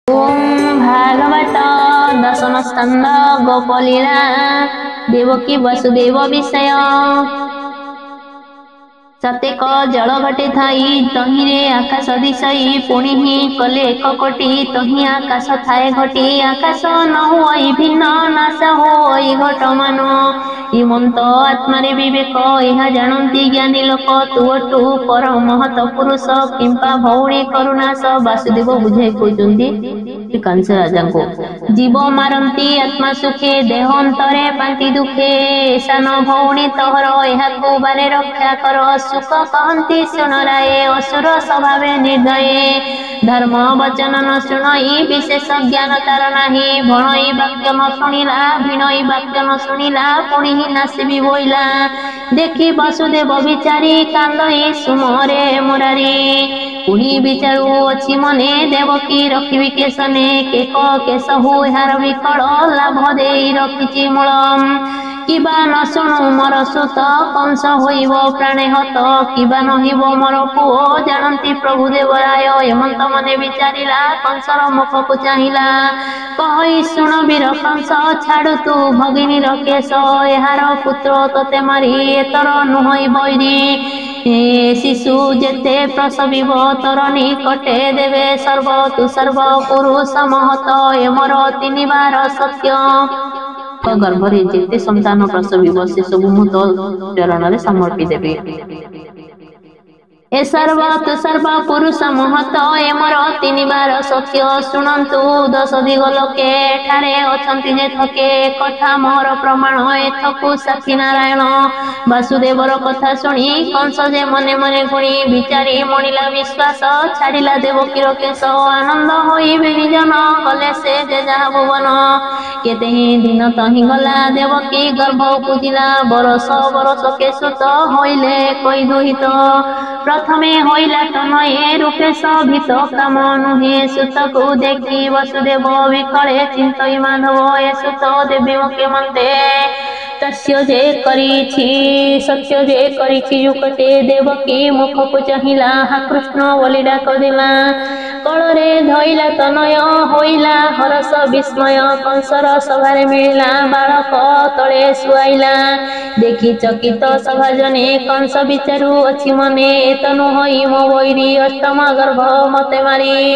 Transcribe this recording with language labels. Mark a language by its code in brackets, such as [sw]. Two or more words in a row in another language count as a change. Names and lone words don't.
[or] ଓମ ଭାଗବତ ଦଶମ ସ୍କନ୍ଦ ଗୋପଲୀଳା ଦେବକୀ ବସୁଦେବ ବିଷୟ। ସତେକ ଜଳ ଘଟେ ଥାଇ ତହିରେ ଆକାଶ ଦିଶଇ ପୁଣୀ ହୀ କଲେ ଏକ କୋଟୀ ତହି ଆକାଶ ଥାଏ ଘଟୀ ଆକାଶ ନ ହୋଇ ଭିନ୍ନ ନାଶ ହୋଇ ଘଟ ମାନ ଇମନ୍ତ ଆତ୍ମାରେ ବିବେକ ଯହ ଜାନତୀ ଜ୍ଞାନୀ ଲୋକ ତୁଅଟୂ ପର ମହତ ପୁରୁଷ କିମ୍ପା ଭୌଣୀ କରୁଣାସ ବାସୁଦେବ ବୁଝାଇ କହତେ କଂସ ରାଜା କୋ ଜୀବ ମାରନ୍ତି ଆତ୍ମା ସୁଖେ ଦେହ ଅନ୍ତରେ ପାନ୍ତି ଦୁଖେ ଈଶାନ ଭୌଣୀ ତୋହର ଯହ ବାରେ ରକ୍ଷା କର ସୁଖ କହତୀ ଶୁଣରାଏ ଅସୁର ସ୍ୱଭାବେ ନିର୍ଦୟେ ଧର୍ମ ବଚନ ନ ଶୁଣଇ ବିଶେଷ ଜ୍ଞାନ ତାର ନାହୀ ଭଣଇ ବାକ୍ୟ ନ ଶୁଣିଲା ଭିଣଇ ବାକ୍ୟ ନ ଶୁଣିଲା ପୁଣୀ ହୀ ନାସିବୀ ବୋଇଲା ଦେଖୀ ବସୁଦେବ ବିଚାରୀ କାନ୍ଦଇ ସୁମରେ ମୁରାରୀ ପୁଣୀ ବିଚାରୂ ଅଛି ମନେ ଦେବକୀ ରଖିବୀ କେଶନେ କେକ କେଶ ହୁ ଯାର ବିକଳ ଲାଭ ଦେଇ ରଖିଛି ମୂଲମ କିବା ନ ଶୁଣୁ ମୋର ସୁତ କଂସ ହୋଇବ ପ୍ରାଣେ ହତ କିବା ନହିବ ମୋର ପୁଓ ଜାନତୀ ପ୍ରଭୁ ଦେବରାୟ ହେମନ୍ତ ମନେ ବିଚାରିଲା କଂସର ମୁଖ କୋ ଚାହିଲା କହି ଶୁଣ ବୀର କଂସ ଛାଡ଼ୂ ତୂ ଭଗିନୀ କେଶ ଯାର ପୁତ୍ର ତତେ ମାରୀ ଏତର ନୁହଇ ବୈରୀ ଶିଶୁ ଯେତେ ପ୍ରସବିବ ତର ନିକଟେ ଦେବେ ସର୍ବ ତୁ ସର୍ବ ପୁରୁଷ ମହତ ଏମର ତୀନ ବାର ସତ୍ୟ ଗର୍ଭରେ ଯେତେ ସନ୍ତାନ ପ୍ରସବିବ ସେ ସବୁ ମୁ ତୋ ଚରଣ ରେ ସମର୍ପୀ ଦେବେ ଏ ସର୍ବ ତୁ ସର୍ବ ପୁରୁଷ ମହତ ଏମର ତୀନ ବାର ସତ୍ୟ ଶୁଣନ୍ତୁ ଦଶ ଦିଗ ଲୋକେ ଠାରେ ଅଛନ୍ତୀ ଯେ ଥକେ କଥା ମୋର ପ୍ରମାଣ ଏଥକୁ ସାକ୍ଷୀ ନାରାୟଣ ବାସୁଦେବର କଥା ଶୁଣୀ କଂସ ଯେ ମନେ ମନେ ଗୁଣୀ ବିଚାରୀ ମଣିଲା ବିଶ୍ୱାସ ଛାଡ଼ିଲା ଦେବକୀର କେଶ ଆନନ୍ଦ ହୋଇ ବିଜନ କଲେ ସେ ଯେ ଯହା ଭୁବନ କେତେ ହୀ ଦିନ ତହୀ ଗଲା ଦେବକୀ ଗର୍ଭ ପୂଜିଲା ବରସ ବରସ କେ ସୁତ ହୋଇଲେ କୋଇ ଦୁହିତ ପ୍ରଥମେ ହୋଇଲା ତନୟେ ରୂପେଶ ଭୀତ କାମ ନୁହେ ସୁତ କୋ ଦେଖୀ ବସୁଦେବ ବିକଳେ ଚିନ୍ତଇ ମାଧବ ଏ ସୁତ ଦେବୀ ମୁଖେ ମନ୍ତେ ତସ୍ୟ ଯେ କରିଛି ସତ୍ୟ ଯେ କରିଛି ଯୁକଟେ ଦେବକୀ ମୁଖ କୋ ଚାହିଲା ହା କୃଷ୍ଣ ବୋଲୀ ଡାକ ଦେଲା କଳରେ ଧଇଲା ତନୟ ହୋଇଲା ହରସ ବିସ୍ମୟ କଂସର ସଭାରେ ମିଳିଲା ବାଳକ ତଳେ ସୁଆଇଲା ଦେଖି ଚକିତ ସଭାଜନେ କଂସ ବିଚାରୂ ଅଛି ମନେ ଏତନୁ ହୋଇ ମୋ ବୈରୀ ଅଷ୍ଟମ ଗର୍ଭ ମତେ ମାରୀ